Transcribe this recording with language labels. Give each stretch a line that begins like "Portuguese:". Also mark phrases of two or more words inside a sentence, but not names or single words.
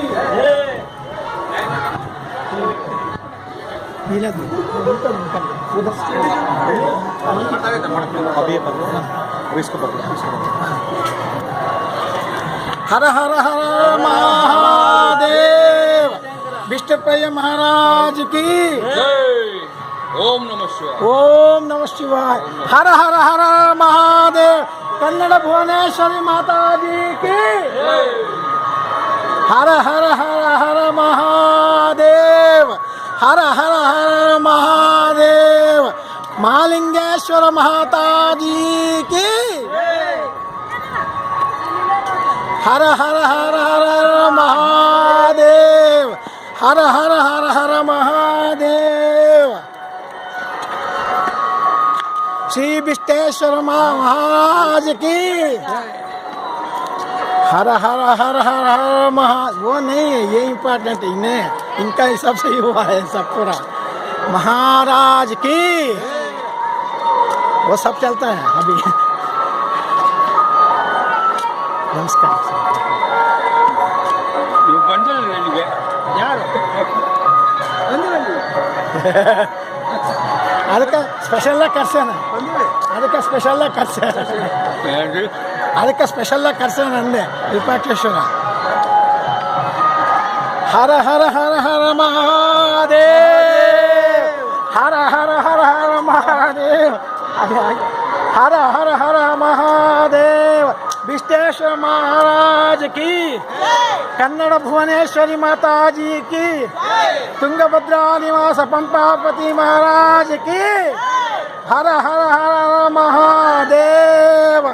Hindi: अभी इसको पकड़ो। हर हर हर महादेव। विष्णुप्रिय महाराज की ओम नमः शिवाय। ओम नमः शिवाय। हर हर हर महादेव। कन्नड़ भुवनेश्वरी माता जी की हर हर हर हर महादेव। हर हर हर महादेव। महालिंगेश्वर माता जी की हर हर हर हर महादेव। हर हर हर हर महादेव। श्री विष्णेश्वर महाराज की हर हर हर हर हर महा। वो नहीं है, ये इम्पोर्टेंट इन्हें, इनका ही सबसे ही हुआ है सब पूरा। महाराज की वो सब चलता है अभी। नमस्कार।
Kannada: ಯಾರು ಅದಕ್ಕೆ ಸ್ಪೆಷಲಾಗಿ ಕರ್ಸೋಣ, ಅದಕ್ಕೆ ಸ್ಪೆಷಲಾಗಿ ಕರ್ಸೋಣ ಅಂದೆ ವಿರೂಪಾಕ್ಷೇಶ್ವರ. ಹರ ಹರ ಹರ ಹರ ಮಹಾದೇವ್. ಹರ ಹರ ಹರ ಹರ ಮಹಾದೇವ್.
Hindi: हर हर हर महादेव। विष्णेश्वर महाराज की, कन्नड़ भुवनेश्वरी माता जी की, तुंगभद्रा निवास पंपापति महाराज की हर हर हर महादेव।